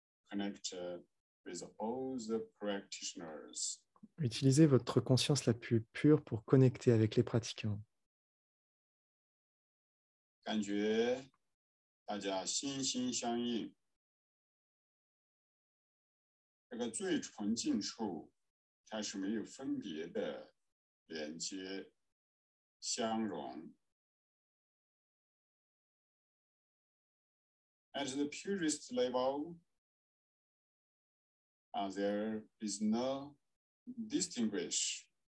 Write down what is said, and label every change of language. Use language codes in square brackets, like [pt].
[en] Connect with all the practitioners. [fr] Utilisez votre conscience la plus pure pour connecter avec les pratiquants. [zh] 感觉大家心心相印，这个最纯净处，它是没有分别的连接、相融。 [en] At the purest level, there is no distinguish.